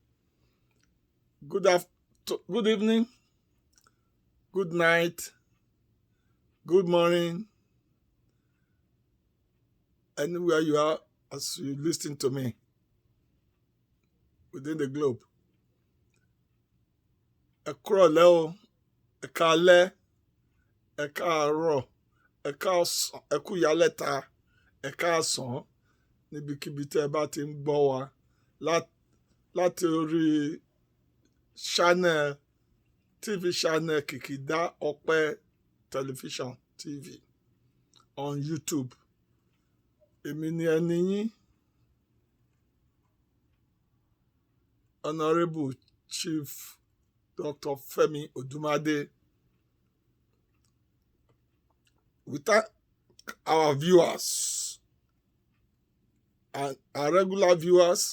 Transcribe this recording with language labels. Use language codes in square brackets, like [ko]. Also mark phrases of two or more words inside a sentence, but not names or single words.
[en] Good evening, good night, good morning, anywhere you are as you listen to me within the globe. [yo] Ẹ kúrọ̀lẹ́ o, ẹ káalẹ́, ẹ káàárọ̀, ẹ káàsán, ẹ kú ìyálẹ̀ta, ẹ káàsán níbikíbi tẹ́ ẹ bá ti ń gbọ́ wa láti orí [en] channel TV channel Kikida Okpe Television TV on YouTube. [yo] Èmi ni ẹni yín, [en] Honorable Chief Dr. Femi Odumade. We thank our viewers and our regular viewers.